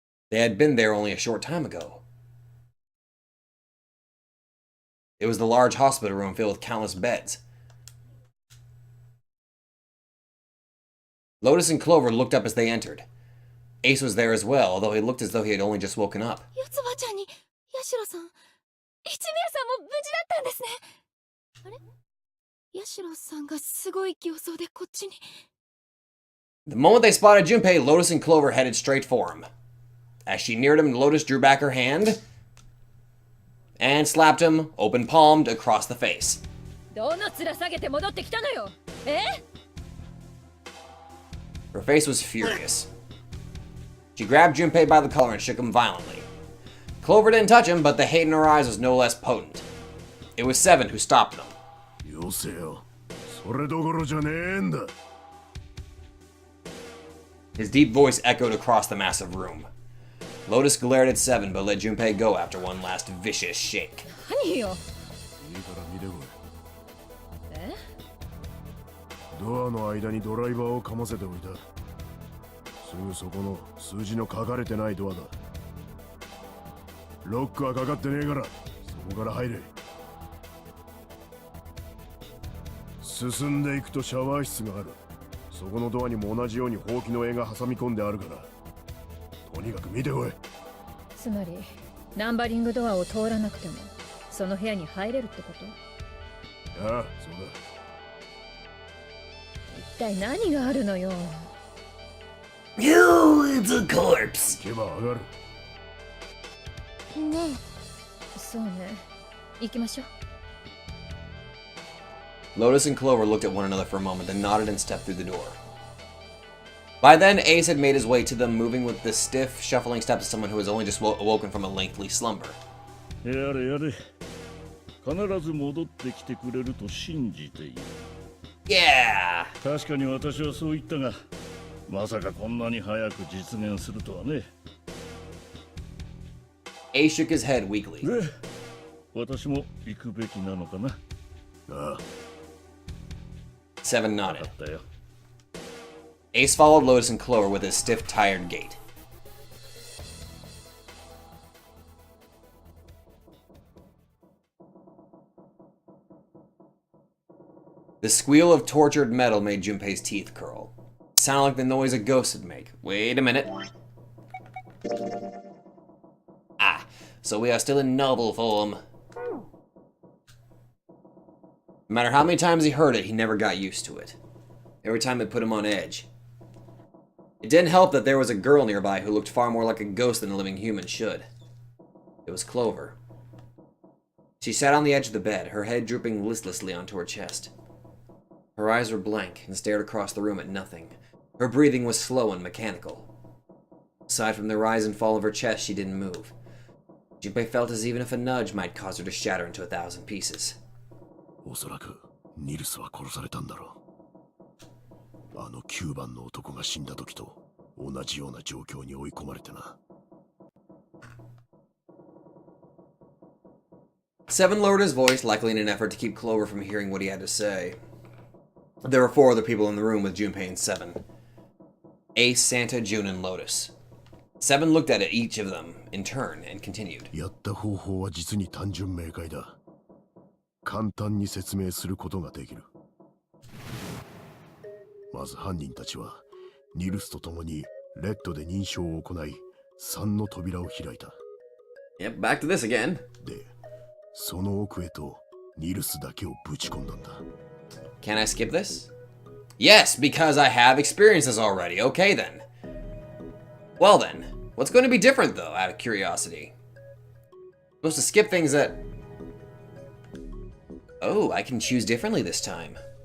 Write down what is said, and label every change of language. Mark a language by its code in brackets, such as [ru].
[en] They had been there only a short time ago. It was the large hospital room filled with countless beds. Lotus and Clover looked up as they entered. Ace was there as well, although he looked as though he had only just woken up. [ja] 四つ葉ちゃんに、ヤシロさん、一宮さんも無事だったんですね。あれ？ヤシロさんがすごい形相でこっちに。 [en] The moment they spotted Junpei, Lotus and Clover headed straight for him. As she neared him, Lotus drew back her hand and slapped him, open-palmed, across the face. [ja] どの面下げて戻ってきたのよ。 [en] Her face was furious. She grabbed Junpei by the collar and shook him violently. Clover didn't touch him, but the hate in her eyes was no less potent. It was Seven who stopped them. [ja] よせよ。それどころじゃねえんだ。 [en] His deep voice echoed across the massive room. Lotus glared at Seven, but let Junpei go after one last vicious shake. [ja] 何よ。いいから見てこい。ドアの間にドライバーをかませておいた。すぐそこの数字の書かれてないドアだ。ロックはかかってねえから、そこから入れ。進んでいくとシャワー室がある。そこのドアにも同じようにほうきの絵が挟み込んであるから。とにかく見てこい。つまりナンバリングドアを通らなくてもその部屋に入れるってこと？ああ、そうだ。一体何があるのよ。 [en] You, it's a corpse. [ja] 行けば上がる。ねそうね。行きましょう。 [en] Lotus and Clover looked at one another for a moment, then nodded and stepped through the door. By then, Ace had made his way to them, moving with the stiff, shuffling steps of someone who has only just awoken from a lengthy slumber. [ja] やれやれ。必ず戻ってきてくれると信じている。 [en] Yeah! [ja] 確かに私はそう言ったが、まさかこんなに早く実現するとはね。 [en] Ace shook his head weakly. [ja] で、私も行くべきなのかな。ああ。 [en] Seven [ja] 分 [en] nodded. [ja] かったよ。 [en] Ace followed Lotus and Clover with his stiff, tired gait. The squeal of tortured metal made Junpei's teeth curl. It sounded like the noise a ghost would make. Wait a minute. Ah, so we are still in noble form. No matter how many times he heard it, he never got used to it. Every time it put him on edge. It didn't help that there was a girl nearby who looked far more like a ghost than a living human should. It was Clover. She sat on the edge of the bed, her head drooping listlessly onto her chest. Her eyes were blank and stared across the room at nothing. Her breathing was slow and mechanical. Aside from the rise and fall of her chest, she didn't move. Junpei felt as even if a nudge might cause her to shatter into 1,000 pieces. [ja] おそらくニルスは殺されたんだろう。あの9番の男が死んだ時と同じような状況に追い込まれてな。 [en] Seven lowered his voice, likely in an effort to keep Clover from hearing what he had to say. There were 4 other people in the room with Junpei and Seven. Ace, Santa, June, and Lotus. Seven looked at each of them in turn and continued. [ja] やった方法は実に単純明快だ。簡単に説明することができる。まず犯人たちはニルスと共にレッドで認証を行い3の扉を開いた。 [en] Yep, back to this again. [ja] で、その奥へとニルスだけをぶち込んだんだ。 [en] Can I skip this? Yes, because I have experienced this already. Okay then. Well then, what's going to be different though, out of curiosity? I'm supposed to skip things that... Oh, I can choose differently this time.